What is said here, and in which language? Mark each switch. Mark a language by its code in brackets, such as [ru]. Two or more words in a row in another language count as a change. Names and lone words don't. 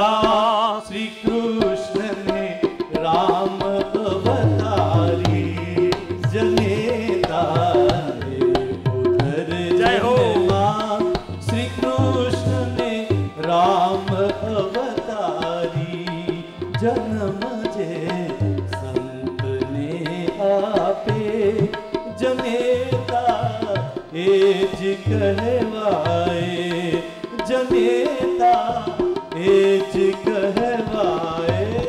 [hi] श्री कृष्ण ने राम अवतारी। जनेता राम अवतारी। [gu] જન્મ જે સંતને આપે જનેતા એ જ કહેવાય, જનેતા એ જ કહેવાય.